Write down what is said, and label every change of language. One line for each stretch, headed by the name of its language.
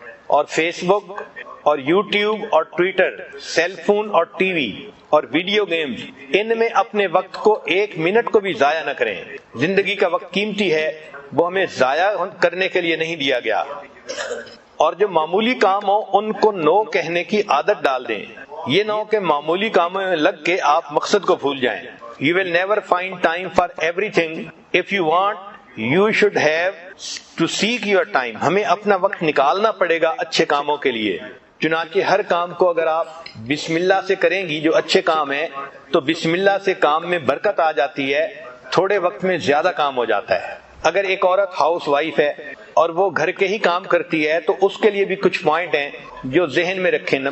Urdu: اور فیس بک اور یوٹیوب اور ٹویٹر، سیل فون اور ٹی وی اور ویڈیو گیمز، ان میں اپنے وقت کو 1 منٹ کو بھی ضائع نہ کریں۔ زندگی کا وقت قیمتی ہے، وہ ہمیں ضائع کرنے کے لیے نہیں دیا گیا۔ اور جو معمولی کام ہو ان کو نو کہنے کی عادت ڈال دیں. یہ نہ ہو کہ معمولی کاموں میں لگ کے آپ مقصد کو بھول جائیں.
English: You will never find time for everything. If you want, you should have to seek your time.
Urdu: ہمیں اپنا وقت نکالنا پڑے گا اچھے کاموں کے لیے. چنانچہ ہر کام کو اگر آپ بسم اللہ سے کریں گی جو اچھے کام ہے تو بسم اللہ سے کام میں برکت آ جاتی ہے, تھوڑے وقت میں زیادہ کام ہو جاتا ہے. اگر ایک عورت ہاؤس وائف ہے اور وہ گھر کے ہی کام کرتی ہے تو اس کے لیے بھی کچھ پوائنٹ ہیں جو ذہن میں رکھیں.